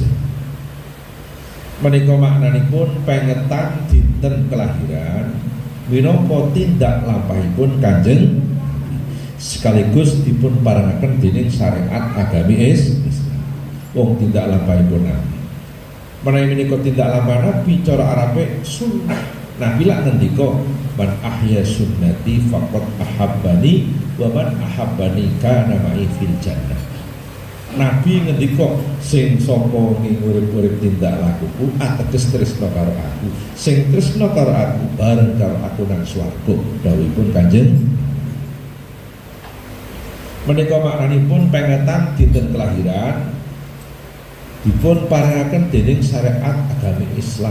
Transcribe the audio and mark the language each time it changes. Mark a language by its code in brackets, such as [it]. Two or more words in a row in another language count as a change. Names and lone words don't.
[jv] Menika maknanipun pengetan dinten kelahiran minangka tindak lampahipun Kanjeng sekaligus dipun parengaken dening syariat agami Islam. Wong tindak lampahipun Nabi. Menawi menika tindak lampah Nabi cara Arabe sunnah. Nabi lak ngendika [ar] من أحيا سنتي فقد أحبني ومن أحبني كان معي في الجنة. [jv] Nabi ngendika sing sapa ngurip-urip tindak lakuku ateges tresna karo aku. Sing tresna karo aku bareng karo aku nang swarga. Dawuhipun Kanjeng. Menika maknanipun pengetan dinten kelahiran dipun parengaken dening syariat agami Islam.